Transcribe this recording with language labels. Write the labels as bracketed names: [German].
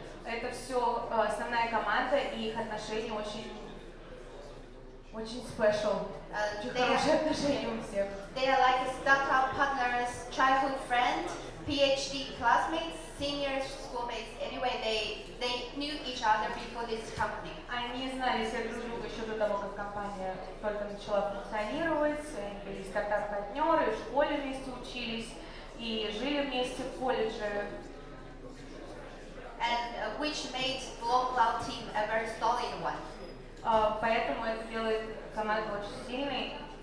[Russian] Это все основная команда, и их отношения очень special. Очень хорошие отношения у всех. [English] They are like startup partners, childhood friends, PhD classmates, senior schoolmates. Anyway, they knew each other before this company. [Russian] Они знали все друг друга еще до того, как компания только начала функционировать. Они были стартап-партнеры, в школе вместе учились и жили вместе в колледже. [English] And which made Blockcloud team a very solid one. [Russian] Поэтому это делает команду очень сильной.